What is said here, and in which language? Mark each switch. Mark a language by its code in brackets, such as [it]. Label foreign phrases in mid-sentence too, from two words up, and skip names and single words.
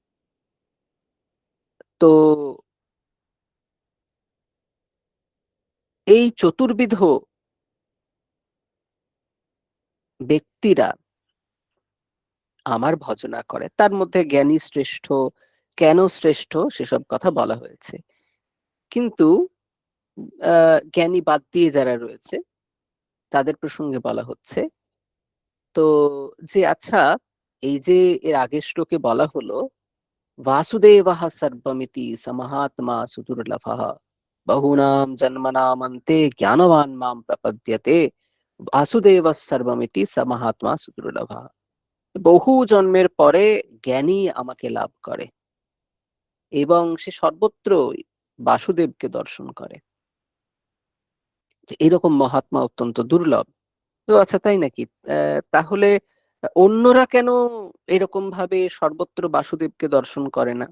[bn] তো এই চতুর্বিধ ব্যক্তিরা আমার ভজনা করে, তার মধ্যে জ্ঞানী শ্রেষ্ঠ, কেন শ্রেষ্ঠ সেসব কথা বলা হয়েছে। কিন্তু জ্ঞানী বাদ দিয়ে যারা রয়েছে তাদের প্রসঙ্গে বলা হচ্ছে। তো যে আচ্ছা, এই যে এর আগের শ্লোকে বলা হলো [sa] वासुदेवः सर्वमिति समहात्मा सुदुर्लभः बहुनां जन्मनामन्ते ज्ञानवान् मां प्रपद्यते वासुदेवः सर्वमिति समहात्मा सुदुर्लभः। [bn] বহু জন্মের পরে জ্ঞানী আমাকে লাভ করে এবং সে সর্বত্র বাসুদেবকে দর্শন করে। এরকম মহাত্মা অত্যন্ত দুর্লভ। তো আচ্ছা, তাই নাকি? তাহলে অন্যরা কেন এরকম ভাবে সর্বত্র বাসুদেবকে দর্শন করে না?